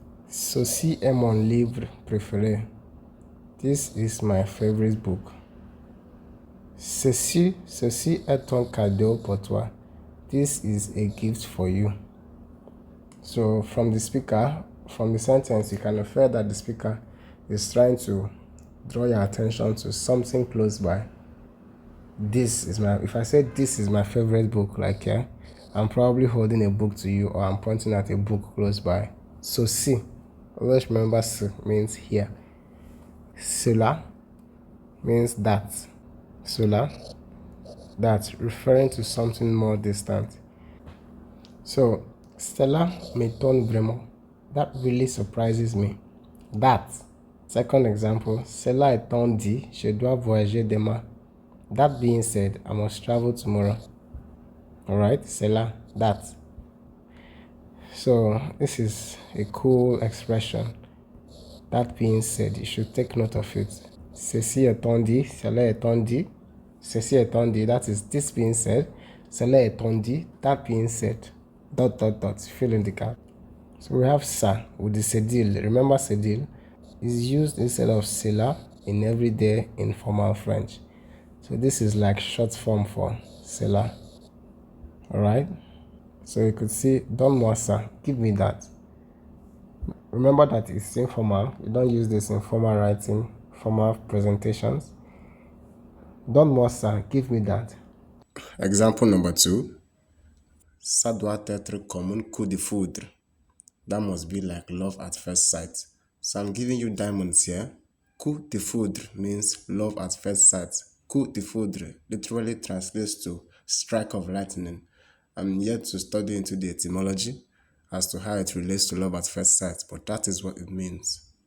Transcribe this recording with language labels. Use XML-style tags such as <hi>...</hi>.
<fr>Ceci est mon livre préféré.</fr> <en>This is my favorite book.</en> <fr>Ceci est un cadeau pour toi.</fr> <en>This is a gift for you. So from the speaker, from the sentence, you can infer that the speaker is trying to draw your attention to something close by. If I say this is my favorite book, like here, I'm probably holding a book to you or I'm pointing at a book close by. So si, always remember si means here. Cela means that. Cela, that, referring to something more distant.</en> <fr>So, cela m'étonne vraiment.</fr> <en>That really surprises me. That. Second example,</en> <fr>cela étant dit, je dois voyager demain.</fr> <en>That being said, I must travel tomorrow. Alright, cela, that. So, this is a cool expression. That being said, you should take note of it.</en> <fr>Ceci étant dit, cela étant dit. Ceci étant dit,</fr> <en>that is this being said.</en> <fr>Cela étant dit,</fr> <en>that being said. ... Fill in the gap. So we have ça with the cédille. Remember cédille is used instead of cela in everyday informal French. So this is like short form for cela. Alright? So you could see,</en> <fr>donne-moi ça,</fr> <en>give me that. Remember that it's informal. You don't use this in formal writing, formal presentations.</en> <fr>Donne-moi ça,</fr> <en>give me that. Example number 2.</en> <fr>Ça doit être comme un coup de foudre.</fr> <en>That must be like love at first sight. So I'm giving you diamonds here.</en> <fr>Coup de foudre</fr> <en>means love at first sight. Coup de foudre literally translates to strike of lightning. I'm yet to study into the etymology as to how it relates to love at first sight, but that is what it means.</en>